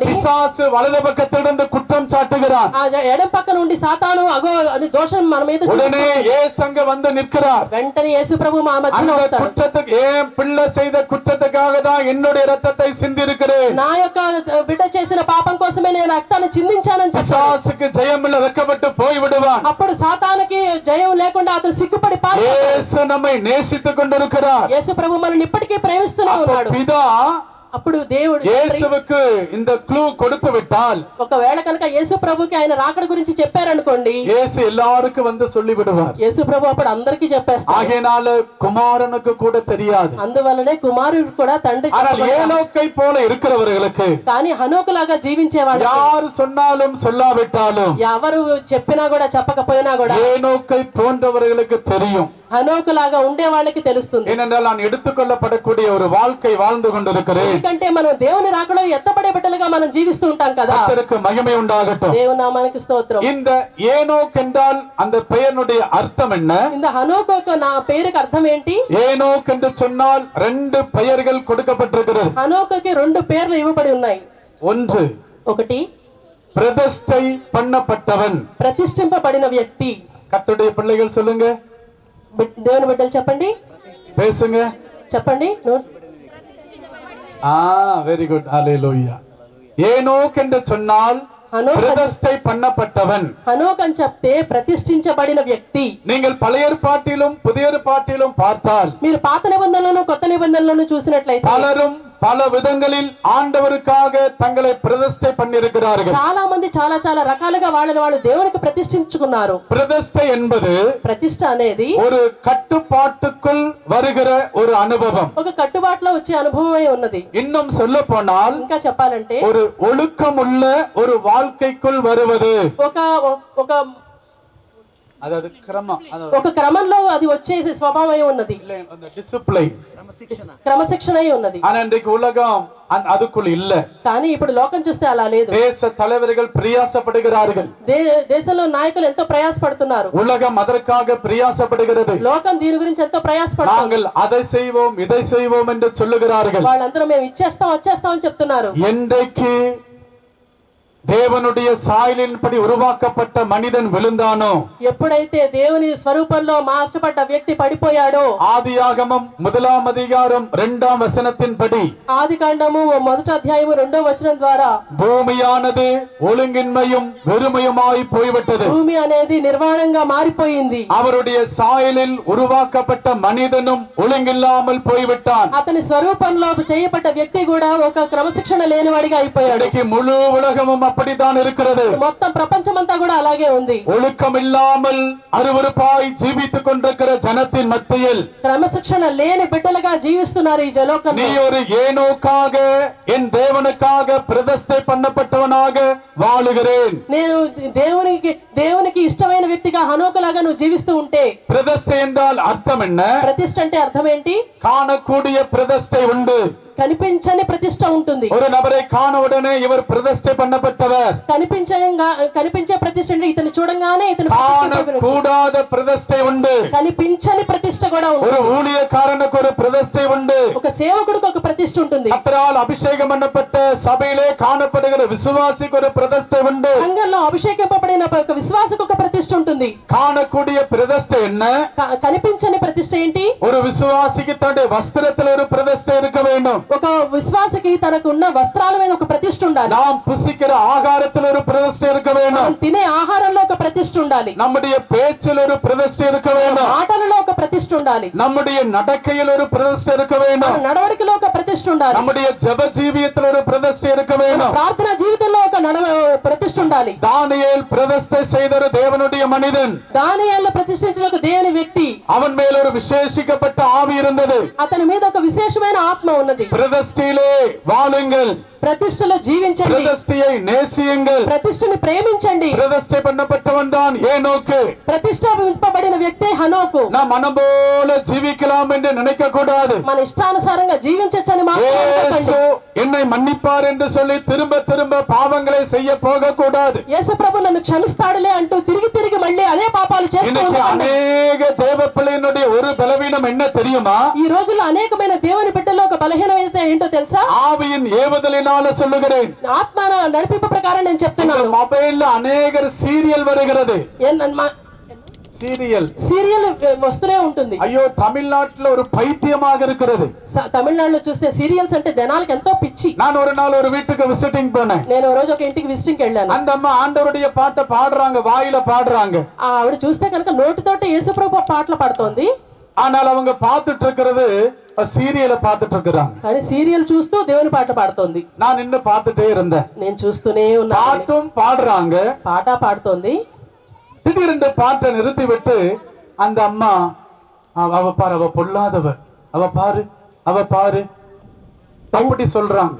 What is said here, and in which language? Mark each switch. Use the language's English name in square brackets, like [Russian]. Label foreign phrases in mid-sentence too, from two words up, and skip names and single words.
[Tamil] பிசாசு வலது பக்கத்திலிருந்து குற்றம் சாட்டுகிறார். [Telugu] ఆ ఎడం పక్క నుండి సాతాను అగో అది దోషం మన మీద [Tamil] உடனே இயேசு அங்க வந்து நிற்கிறார். [Telugu] వెంటనే యేసు ప్రభు మా మధ్యలో [Tamil] அந்த [Telugu] వస్తాడు. [Tamil] குற்றத்துக்கு, ஏன் பிள்ளை செய்த குற்றத்துக்காக தான் என்னுடைய ரத்தத்தை சிந்தி இருக்கிறேன், [Telugu] నా యొక్క బిడ్డ చేసిన పాపం కోసమే నేను రక్తాన్ని చిందించానని చెప్పాడు. [Tamil] பிசாசுக்கு ஜெயமில்ல, வெட்கப்பட்டு போய் விடுவான். [Telugu] అప్పుడు సాతానుకి జయం లేకుండా అతను సిగ్గుపడి పారిపోతాడు. [Tamil] இயேசு நம்மை நேசித்துக் கொண்டிருக்கிறார். [Telugu] యేసు ప్రభు మనల్ని ఇప్పటికీ ప్రేమిస్తూనే ఉన్నాడు. [Tamil] பிதா [Telugu] అప్పుడు దేవుడు [Tamil] இயேசுவுக்கு இந்த க்ளூ கொடுத்து விட்டால், [Telugu] ఒకవేళ కనుక యేసు ప్రభుకి ఆయన రాకడ గురించి చెప్పారనుకోండి, [Tamil] இயேசு எல்லாருக்கும் வந்து சொல்லி விடுவார். [Telugu] యేసు ప్రభు అప్పుడు అందరికీ చెప్పేస్తాడు. [Tamil] ஆகையினால குமாரனுக்கு கூட தெரியாது. [Telugu] అందువల్లనే కుమారుడు కూడా తండ్రి [Tamil] ஆனால் ஏனோக்கை போல இருக்கிறவர்களுக்கு, [Telugu] కానీ హనోకులాగా జీవించేవాడు [Tamil] யார் சொன்னாலும் சொல்லாவிட்டாலும், [Telugu] ఎవరు చెప్పినా కూడా చెప్పకపోయినా కూడా [Tamil] ஏனோக்கை போன்றவர்களுக்கு தெரியும். [Telugu] హనోకులాగా ఉండే వాళ్ళకి తెలుస్తుంది. [Tamil] ஏனென்றால் நான் எடுத்துக்கொள்ளப்படக்கூடிய ஒரு வாழ்க்கை வாழ்ந்து கொண்டிருக்கிறேன். [Telugu] ఎందుకంటే మనం దేవుని రాకడలో ఎత్తబడే బిడ్డలుగా మనం జీవిస్తూ ఉంటాం కదా. [Tamil] கர்த்தருக்கு மகிமை உண்டாகட்டும். [Telugu] దేవుని నామానికి స్తోత్రం. [Tamil] இந்த ஏனோக் என்றால் அந்த பெயருடைய அர்த்தம் என்ன? [Telugu] இந்த హనోకు నా పేరుకి అర్థం ఏంటి? [Tamil] ஏனோக் என்று சொன்னால் 2 பெயர்கள் கொடுக்கப்பட்டிருக்கிறது. [Telugu] హనోకుకి 2 పేర్లు ఇవ్వబడి ఉన్నాయి. [Tamil] ஒன்று, [Telugu] ఒకటి [Tamil] பிரதிஷ்டை பண்ணப்பட்டவன். [Telugu] ప్రతిష్ఠింపబడిన వ్యక్తి. [Tamil] கர்த்தருடைய பிள்ளைகள் சொல்லுங்க, [Telugu] దేవుని బిడ్డలు చెప్పండి, [Tamil] பேசுங்க. [Telugu] చెప్పండి. [English] very good, ஹalleluya. [Tamil] ஏனோக் என்று சொன்னால் பிரதிஷ்டை பண்ணப்பட்டவன். [Telugu] హనోక్ అని చెప్తే ప్రతిష్ఠించబడిన వ్యక్తి. [Tamil] நீங்கள் பழைய ஏற்பாட்டிலும் புதிய ஏற்பாட்டிலும் பார்த்தால் [Telugu] మీరు పాత నిబంధనలను కొత్త నిబంధనలను చూసినట్లయితే [Tamil] பலரும் பல விதங்களில் ஆண்டவருக்காக தங்களை பிரதிஷ்டை பண்ணியிருக்கிறார்கள். [Telugu] చాలా మంది చాలా రకాలుగా వాళ్ళని వాళ్ళు దేవునికి ప్రతిష్ఠించుకున్నారు. [Tamil] பிரதிஷ்டை என்பது [Telugu] ప్రతిష్ఠ అనేది [Tamil] ஒரு கட்டுப்பாட்டுக்குள் வருகிற ஒரு அனுபவம். [Telugu] ఒక కట్టుబాటులో వచ్చే అనుభవమే ఉన్నది. [Tamil] இன்னும் சொல்ல போனால் [Telugu] ఇంకా చెప్పాలంటే [Tamil] ஒரு ஒழுக்கமுள்ள ஒரு வாழ்க்கைக்குள் வருவது. [Telugu] ఒక [Tamil] அதாவது கிரமம், [Telugu] ఒక క్రమంలో అది వచ్చే స్వభావమే ఉన్నది. [Tamil] டிசிப்ளின், [Telugu] క్రమశిక్షణ ఉన్నది. [Tamil] ஆனா இன்றைக்கு உலகம் அதுக்குள் இல்ல. [Telugu] కానీ ఇప్పుడు లోకం చూస్తే అలా లేదు. [Tamil] தேச தலைவர்கள் பிரயாசப்படுகிறார்கள். [Telugu] దేశంలో నాయకులు ఎంతో ప్రయాసపడుతున్నారు. [Tamil] உலகம் அதற்காக பிரயாசப்படுகிறது. [Telugu] లోకం దీని గురించి ఎంతో ప్రయాసపడుతుంది. [Tamil] நாங்கள் அதை செய்வோம் இதை செய்வோம் என்று சொல்லுகிறார்கள். [Telugu] వాళ్ళందరూ మేము ఇచ్చేస్తాం వచ్చేస్తాం అని చెప్తున్నారు. [Tamil] என்றைக்கு தேவனுடைய சாயலின்படி உருவாக்கப்பட்ட மனிதன் விழுந்தானோ, [Telugu] ఎప్పుడైతే దేవుని స్వరూపంలో మార్చబడ్డ వ్యక్తి పడిపోయాడో, [Tamil] ஆதியாகமம் 1 அதிகாரம் 2 வசனத்தின்படி, [Telugu] ఆదికాండము 1వ అధ్యాయము 2వ వచనం ద్వారా [Tamil] பூமியானது ஒழுங்கின்மையும் வெறுமையுமாய் போய்விட்டது. [Telugu] భూమి అనేది నిర్వాణంగా మారిపోయింది. [Tamil] அவருடைய சாயலில் உருவாக்கப்பட்ட மனிதனும் ஒழுங்கில்லாமல் போய்விட்டான். [Telugu] అతని స్వరూపంలో చేయబడ్డ వ్యక్తి కూడా ఒక క్రమశిక్షణ లేనివాడిగా అయిపోయాడు. [Tamil] இன்னைக்கு முழு உலகமும் அப்படித்தான் இருக்கிறது. [Telugu] మొత్తం ప్రపంచమంతా కూడా అలాగే ఉంది. [Tamil] ஒழுக்கம் இல்லாமல் அருவருப்பாய் ஜீவித்துக் கொண்டிருக்கிற ஜனத்தின் மத்தியில் [Telugu] క్రమశిక్షణ లేని బిడ్డలుగా జీవిస్తున్నారు ఈ జలోకంలో. [Tamil] நீ ஒரு ஏனோக்காக என் தேவனுக்காக பிரதிஷ்டை பண்ணப்பட்டவனாக வாழுகிறேன். [Telugu] నేను దేవునికి ఇష్టమైన వ్యక్తిగా హనోకులాగా నువ్వు జీవిస్తూ ఉంటే, [Tamil] பிரதிஷ்டை என்றால் அர்த்தம் என்ன? [Telugu] ప్రతిష్ఠ అంటే అర్థం ఏంటి? [Tamil] காணக்கூடிய பிரதிஷ்டை உண்டு. [Telugu] కనిపించని ప్రతిష్ఠ ఉంటుంది. [Tamil] ஒரு நபரை காண உடனே இவர் பிரதிஷ்டை பண்ணப்பட்டவர். [Telugu] కనిపించే ప్రతిష్ఠ అంటే ఇతను చూడంగానే ఇతను [Tamil] கூடாத பிரதிஷ்டை உண்டு. [Telugu] కనిపించని ప్రతిష్ఠ కూడా ఉంది. [Tamil] ஒரு ஊழியக்காரனுக்கு ஒரு பிரதிஷ்டை உண்டு. [Telugu] ఒక సేవకుడికి ఒక ప్రతిష్ఠ ఉంటుంది. [Tamil] கர்த்தரால் அபிஷேகம் பண்ணப்பட்ட சபையிலே காணப்படுகிற விசுவாசிக்கு ஒரு பிரதிஷ்டை உண்டு. [Telugu] సంఘంలో అభిషేకింపబడిన ఒక విశ్వాసికి ఒక ప్రతిష్ఠ ఉంటుంది. [Tamil] காணக்கூடிய பிரதிஷ்டை என்ன? [Telugu] కనిపించని ప్రతిష్ఠ ఏంటి? [Tamil] ஒரு விசுவாசிக்கு தன்னுடைய வஸ்திரத்தில் ஒரு பிரதிஷ்டை இருக்க வேண்டும். [Telugu] ఒక విశ్వాసికి తనకు ఉన్న వస్త్రాల మీద ఒక ప్రతిష్ఠ ఉండాలి. [Tamil] நாம் புசிக்கிற ஆகாரத்தில் ஒரு பிரதிஷ்டை இருக்க வேண்டும். [Telugu] తినే ఆహారంలో ఒక ప్రతిష్ఠ ఉండాలి. [Tamil] நம்முடைய பேச்சில் ஒரு பிரதிஷ்டை இருக்க வேண்டும். [Telugu] మాటలలో ఒక ప్రతిష్ఠ ఉండాలి. [Tamil] நம்முடைய நடக்கையில் ஒரு பிரதிஷ்டை இருக்க வேண்டும். [Telugu] నడవడికలో ఒక ప్రతిష్ఠ ఉండాలి. [Tamil] நம்முடைய ஜெப ஜீவியத்தில் ஒரு பிரதிஷ்டை இருக்க வேண்டும். [Telugu] ప్రార్థన జీవితంలో ఒక ప్రతిష్ఠ ఉండాలి. [Tamil] தானியேல் பிரதிஷ்டை செய்த ஒரு தேவனுடைய மனிதன். [Telugu] దానియేలు ప్రతిష్ఠించిన ఒక దేవుని వ్యక్తి. [Tamil] அவன் மேல் ஒரு விசேஷிக்கப்பட்ட ஆவி இருந்தது. [Telugu] అతని మీద ఒక విశేషమైన ఆత్మ ఉన్నది. [Tamil] பிரதிஷ்டையிலே வாழுங்கள், [Telugu] ప్రతిష్టలో జీవించండి, [Tamil] பிரதிஷ்டையை நேசியுங்கள். [Telugu] ప్రతిష్టని ప్రేమించండి. [Tamil] பிரதிஷ்டை பண்ணப்பட்டவன் தான் ஏனோக்கு. [Telugu] ప్రతిష్ఠింపబడిన వ్యక్తే హనోకు. [Tamil] நாம் மனம் போல ஜீவிக்கலாம் என்று நினைக்க கூடாது. [Telugu] మన ఇష్టానుసారంగా జీవించొచ్చని [Tamil] యేసు என்னை மன்னிப்பார் என்று சொல்லி திரும்ப திரும்ப பாவங்களை செய்ய போக கூடாது. [Telugu] యేసు ప్రభు నన్ను క్షమిస్తాడులే అంటూ తిరిగి మళ్ళీ అదే పాపాలు చేస్తూ [Tamil] இன்னைக்கு அநேக தேவ பிள்ளையினுடைய ஒரு பலவீனம் என்ன தெரியுமா? [Telugu] ఈ రోజుల్లో అనేకమైన దేవుని బిడ్డల్లో ఒక బలహీనత ఏంటో తెలుసా? [Tamil] ஆவியின் ஏவுதலினால சொல்லுகிறேன். [Telugu] ఆత్మ నడిపింపు ప్రకారం నేను చెప్తున్నాను. [Tamil] மொபைல் அனேக சீரியல் வருகிறது. [Telugu] సీరియల్ వస్తూనే ఉంటుంది. అయ్యో తమిళనాడులో [Tamil] ஒரு பைத்தியமாக இருக்கிறது. [Telugu] తమిళనాడులో చూస్తే సీరియల్స్ అంటే జనాలకు ఎంతో పిచ్చి. [Tamil] நான் ஒரு நாள் ஒரு வீட்டுக்கு விசிட்டிங் போனேன். [Telugu] నేను రోజు ఒక ఇంటికి విజిటింగ్ వెళ్ళాను. [Tamil] அந்த அம்மா ஆண்டவருடைய பாட்டை பாடுறாங்க, வாயில பாடுறாங்க. [Telugu] ఆవిడ చూస్తే కనుక నోటితోటి యేసుప్రభు పాటలు పాడుతోంది. [Tamil] ஆனால் அவங்க பார்த்துட்டு இருக்கிறது సీరియల్ பார்த்துட்டு இருக்கிறாங்க. [Telugu] కానీ సీరియల్ చూస్తూ దేవుని పాట పాడుతోంది. [Tamil] நான் నిన్ను பார்த்துட்டே இருந்தேன். [Telugu] నేను చూస్తూనే ఉన్నాను. [Tamil] பாட்டும் பாடுறாங்க, [Telugu] పాట పాడుతోంది. [Tamil] திடீரென்று பாட்டை நிறுத்தி விட்டு அந்த அம்மா அவ பாரு, அவ பொல்லாதவ, அவ பாரு அப்படி சொல்றாங்க.